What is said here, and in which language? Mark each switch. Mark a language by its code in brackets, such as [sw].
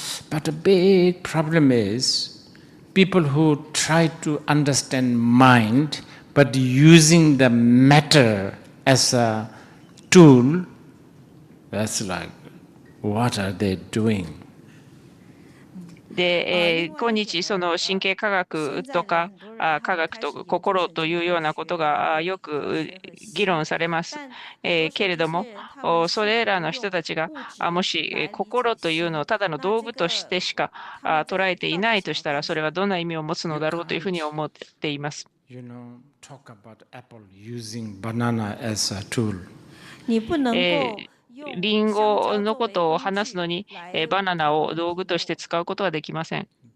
[en] But a big problem is people who try to understand mind, but using the matter as a tool, that's like, what are they doing? [ja] で、今日その神経科学とか科学と心というようなことがよく議論されます。けれども、それらの人たちがもし心というのをただの道具としてしか捉えていないとしたら、それはどんな意味を持つのだろうというふうに思っています。 [en] Talk about Apple using banana as a tool. [ja] リンゴのことを話すのに、バナナを道具として使うことはできません。